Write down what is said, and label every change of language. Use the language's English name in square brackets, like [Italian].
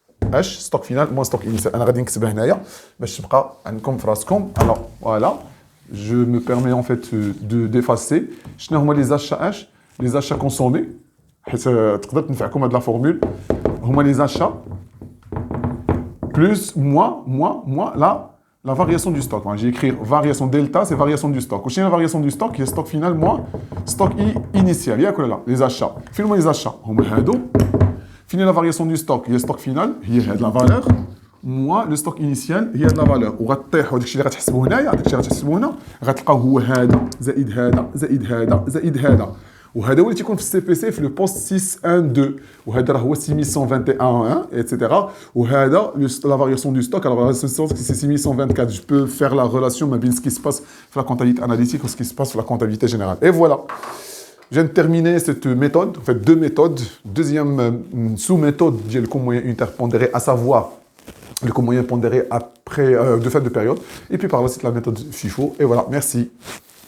[Arabic] اش ستوك فينال موان ستوك انيسيال. انا غادي نكتبها هنايا باش تبقى عندكم في راسكم. [French] الوغ فوالا جو مو بيرمي ان فيت دو ديفاسي. [Arabic] شنو هما لي زاشا اش؟ لي زاشا كونسومي، حيت تقدر تنفعكم هاد لا فورمول. هما لي زاشا بلوس موان [French] la variation du stock. J'ai écrit variation delta, c'est variation du stock. [Arabic] وشنو la variation du stock؟ هي ستوك فينال موان ستوك انيسيال. ياك ولا لا؟ لي زاشا فين هما لي زاشا؟ هما هادو. [French] Fini la variation du stock, il y a le stock final, il y a de la valeur. Moi, le stock initial, il y a de la valeur. [Arabic] وغطيح وداك الشيء اللي غتحسبوه هنايا، داك الشيء اللي غتحسبوه هنا، غتلقاو هو هذا زائد هذا زائد هذا زائد هذا. وهذا هو اللي تيكون في السي بي سي في لو بوست 612. وهذا راه هو 6121 etc. وهذا la variation du stock. Alors la variation du stock c'est 6124. [French] Je peux faire la relation ما بين ce qui se passe في la comptabilité analytique et ce qui se passe في la comptabilité générale. Et voilà. Je viens de terminer cette méthode, en fait deux méthodes. Deuxième sous-méthode, j'ai le coût moyen unitaire pondéré, à savoir le coût moyen pondéré après, de fin de période. Et puis par la suite, la méthode FIFO. Et voilà, merci.